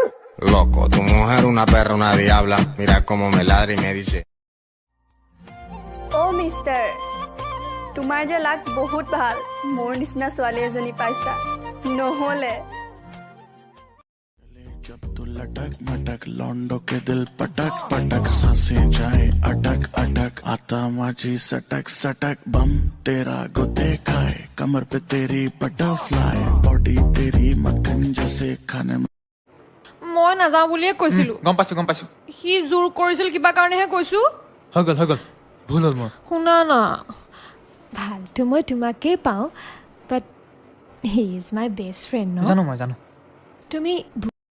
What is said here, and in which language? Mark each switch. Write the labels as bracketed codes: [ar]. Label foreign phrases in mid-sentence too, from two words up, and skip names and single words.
[es] Loco, tu mujer una perra, una diabla. Mira cómo me ladra y me dice. [as] অ' মিষ্টাৰ তোমাৰ যে লাক বহুত ভাল মোৰ নিচিনা ছোৱালী এজনী পাইছা নহ'লে [hi] जब तू लटक मटक लौंडो के दिल पटक पटक सांसें जाए अटक अटक [mr] आता माझी सटक सटक [hi] बम तेरा गुते खाए कमर पे तेरी [en] butterfly body [hi] तेरी मक्खन जैसे खाने में [as] মই নাযাওঁ বুলিয়ে কৈছিলোঁ গম পাইছোঁ সি জোৰ কৰিছিল কিবা কাৰণেহে কৈছোঁ হৈ গ'ল ভুল হ'ল মোৰ শুনা না ভালটো মই তোমাকেই পাওঁ [en] but he is my best friend [as] ন জানো মই জানো তুমি